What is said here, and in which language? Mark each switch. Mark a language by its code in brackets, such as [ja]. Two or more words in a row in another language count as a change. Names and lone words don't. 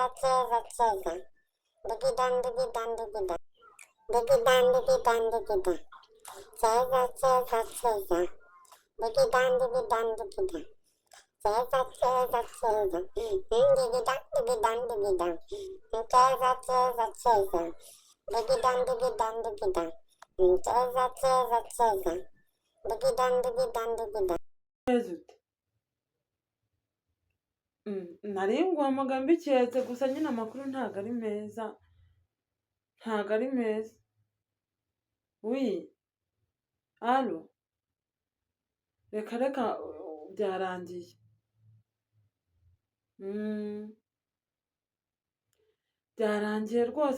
[rw] ceza ceza digidandididandidida digidandididandidida ceza ceza ceza digidandididandidida ceza ceza ceza digidandididandidida ceza ceza ceza digidandididandidida ceza ceza ceza digidandididandidida nari nguhamagara mbiketse gusa nyine amakuru ntago ari meza wi alo reka byarangiye byarangiye rwose